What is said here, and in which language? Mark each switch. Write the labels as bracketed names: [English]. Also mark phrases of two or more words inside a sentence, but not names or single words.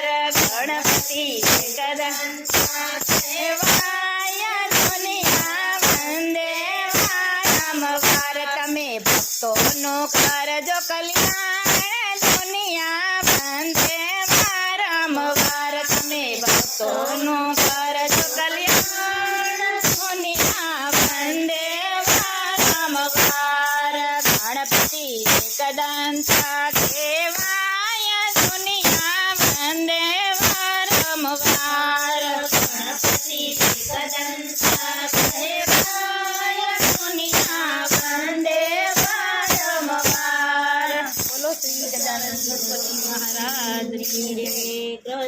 [Gujarati] ગણપતિ એકદંતા કેવાય દુનિયા વંદે વારંવાર। તમે ભક્તોનું કરજો કલ્યાણ દુનિયા વંદે વારંવાર। તમે ભક્તોનું કરજો કલ્યાણ દુનિયા વંદે વારંવાર। ગણપતિ એકદંતા કેવાય દુનિયા વંદે વારંવાર। ગણપતિ એકદંતા કેવાય દુનિયા વંદે વારંવાર। [Hindi] बोलो श्री गजानन गणपति महाराज की जय।